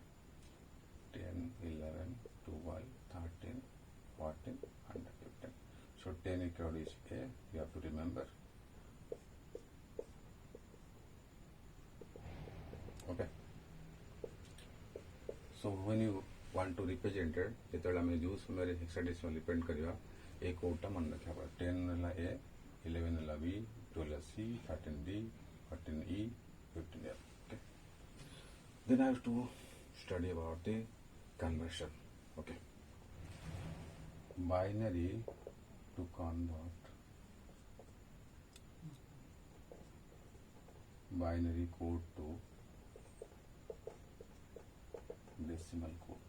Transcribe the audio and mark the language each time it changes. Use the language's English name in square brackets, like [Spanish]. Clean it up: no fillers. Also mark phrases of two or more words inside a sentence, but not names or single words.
[English] 10, 11, 12, 13, 14, and 15. So 10 equal is A. You have to remember. Okay. So when you want to represent it, [Odia] ଯେତେବେଳେ ଆମେ ଯେଉଁ ସମୟରେ [English] hexadecimal represent [Odia] କରିବା ଏ କୋଡଟା ମନେ ରଖିବା ପଡ଼ିବ. 10 ହେଲା A, 11 ହେଲା B, 12 ହେଲା C, 13 D, 14 E, 15 F. Okay. [English] Then I have to study about the conversion. Okay. Binary to convert binary code to decimal code.